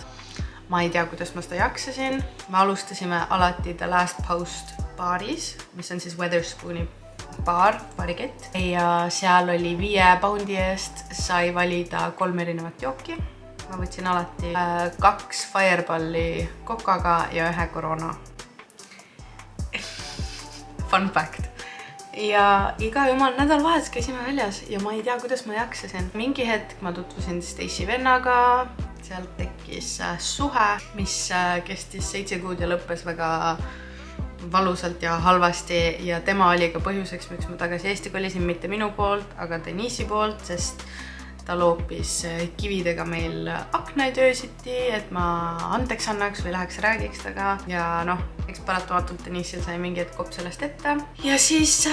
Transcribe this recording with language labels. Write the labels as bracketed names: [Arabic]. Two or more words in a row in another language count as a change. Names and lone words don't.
[Estonian] Ma ei tea, kuidas ma seda jaksasin. Me alustasime alati The Last Post baaris, mis on siis Wetherspooni baarikett ja seal oli 5 poundi eest sai valida 3 erinevat jooki. Ma võtsin alati 2 Fireballi kokaga ja 1 Corona. [English] Fun fact. [Estonian] Ja iga jumal nädalavahetus käisime väljas ja ma ei tea, kuidas ma jaksasin. Mingi hetk ma tutvusin Stacey vennaga, sealt tekkis suhe, mis kestis 7 kuud ja lõppes väga valusalt ja halvasti ja tema oli ka põhjuseks, miks ma tagasi Eesti kolisin, mitte minu poolt, aga Denise'i poolt, sest ta loopis kividega meil aknaid öösiti, et ma andeks annaks või läheks räägiks taga ja eks paratamatult Denise'il sai mingi hetk kopp sellest ette.